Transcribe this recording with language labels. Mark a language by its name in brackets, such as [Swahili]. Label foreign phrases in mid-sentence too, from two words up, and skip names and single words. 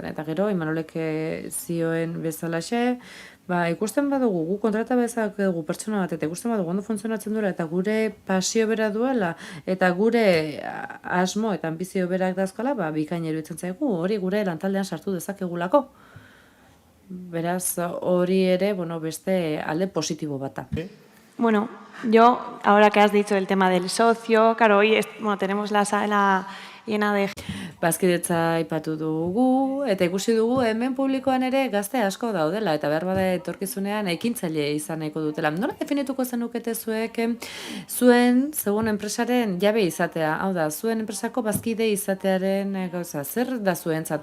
[Basque] Eta gero, Imanolek zioen bezalaxe, ikusten badugu, gu kontrata bezak dugu pertsona bat, eta ikusten badugu ondo funtzionatzen duela, eta gure pasio bera duela, eta gure asmo eta ambizio berak dazkola, bikaina iruditzen zaigu, hori gure lantaldean sartu dezakegulako. Beraz, hori ere, beste alde positibo bata. [Spanish] Bueno, yo, ahora que has dicho el tema del socio, claro, hoy tenemos la sala llena de... [Basque] Bazkidetza aipatu dugu, eta ikusi dugu hemen publikoan ere gazte asko daudela, eta behar bada etorkizunean ekintzaile izan nahiko dutela. Nola definituko zenukete zuek zuen enpresaren jabe izatea? Hau da, zuen enpresako bazkide izatearen gauza, zer da zuentzat?